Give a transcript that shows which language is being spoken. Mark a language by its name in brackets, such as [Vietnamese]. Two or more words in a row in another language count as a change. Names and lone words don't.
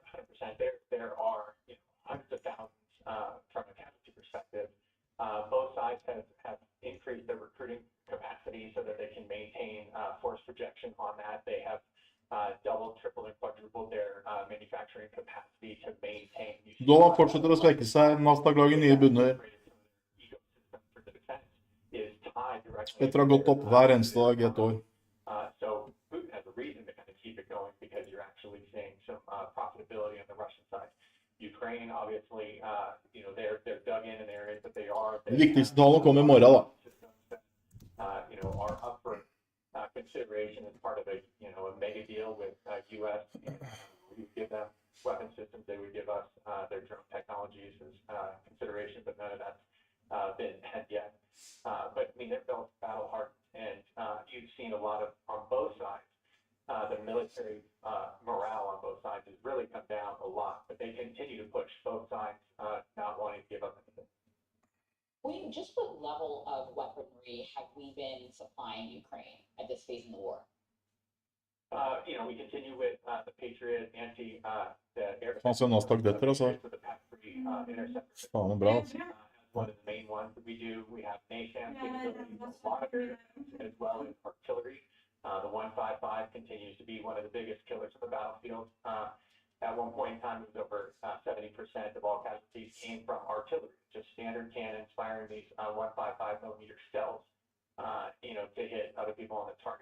[English] There are hundreds of thousands from a casualty perspective. Both sides have increased their recruiting capacity so that they can maintain force projection on that. They have doubled, tripled, and quadrupled their manufacturing capacity to maintain. [Norwegian] Dollar fortsetter å svekke seg. Nasdaq lager nye bunner. Etter å ha gått opp hver eneste dag i et år. [English] So Putin has a reason to kind of keep it going because you're actually seeing some profitability on the Russian side. Ukraine, obviously, they're dug in areas that they are. [Norwegian] De viktigste tallene kommer i morgen, da. [English] Are up for consideration as part of a mega deal with U.S. We would give them weapon systems. They would give us their drone technologies as consideration, but none of that's been had yet. But I mean, they're built battle hardened, and you've seen a lot of on both sides. The military morale on both sides has really come down a lot, but they continue to push both sides not wanting to give up anything. of weaponry have we been supplying Ukraine at this phase in the war? We continue with the Patriot the air. [Norwegian] Faen, så Nasdaq detter, altså. [English] With the PAC-3 interceptor. [Norwegian] Faen, det er bra, altså. [English] One of the main ones that we do. We have NASAMS capabilities, a lot of air as well as artillery. The 155 continues to be one of the biggest killers of the battlefield. At one point in time, it was over 70% of all casualties came from artillery, just standard cannons firing these 155 millimeter shells, to hit other people on the target.